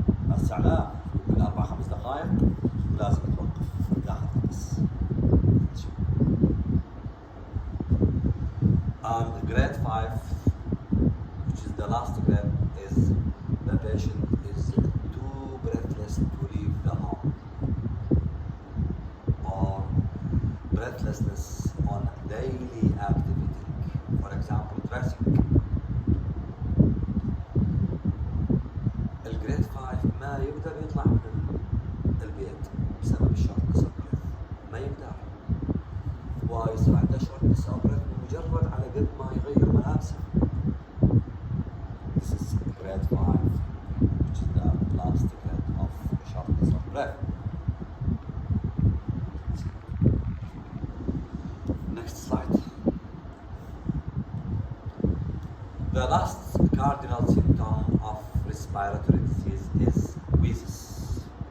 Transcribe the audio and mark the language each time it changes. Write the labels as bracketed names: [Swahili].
[Arabic] هسه لا من 4-5 دقائق ولازم يتوقف ياخذ نفس. [English] And grade 5, which is the last grade, is the patient is too breathless to leave the home, or breathlessness on daily activity, for example dressing. [Arabic] الجريد 5 ما يقدر يطلع من البيت بسبب الشورتنس اوف بريث، ما يقدر، ويصير عنده [English] shortness of breath [Arabic] مجرد على قد ما يغير ملابسه. [English] This is grade 5, which is the last grade of shortness of breath. Next slide. The last cardinal symptom of respiratory disease is wheezes.